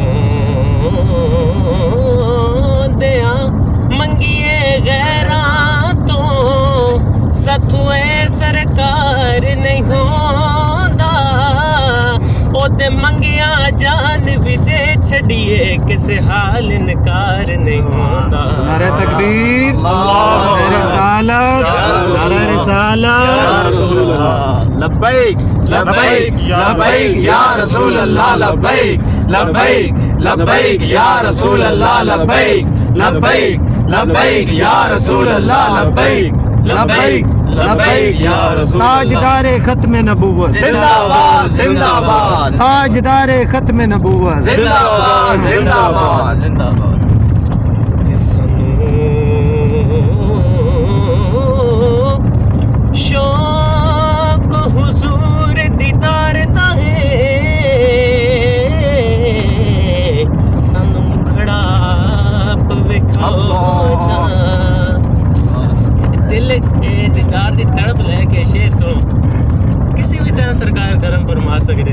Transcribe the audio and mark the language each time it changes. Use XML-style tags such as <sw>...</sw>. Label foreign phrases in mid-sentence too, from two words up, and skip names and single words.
<pa>ਹੋਂਦੀਆਂ ਮੰਗੀਏ ਗ਼ੈਰਾਂ ਤੋ ਸਾਥੋਂ ਸਰਕਾਰ ਨਹੀਂ ਹੋਂਦਾ ਓਦੇ ਮੰਗਿਆ ਜਾਨ ਭੀ ਦੇ ਛੱਡੀਏ ਕਿਸੇ ਹਾਲ ਇਨਕਾਰ ਨਹੀਂ ਹੋਂਦਾ</pa> <ur>نعرے تکبیر نعرے رسالت نعرے رسالت</ur> <ar>لبيك لبيك لبيك يا رسول الله لبيك لبيك لبيك يا رسول الله لبيك لبيك لبيك يا رسول الله لبيك لبيك لبيك يا رسول</ar> <ur>تاجدارِ ختمِ نبوت زندہ باد زندہ باد تاجدارِ ختمِ نبوت زندہ باد زندہ باد زندہ باد</ur> <pa>ਸ਼ੌਕ ਹਜ਼ੂਰ ਦੀਦਾਰ ਦਾ ਹੈ ਸਾਨੂੰ ਮੁਖੜਾ ਪਵਿਖਾਓ ਜਾ ਦਿਲ ਚ ਦੀਦਾਰ ਦੀ ਤੜਪ ਲੈਕੇ ਸ਼ੇਰ ਸੁਣੋ ਕਿਸੀ ਭੀ ਟਾਈਮ ਸਰਕਾਰ ਕਰਮ ਫ਼ਰਮਾ ਸਕਦੇ</pa>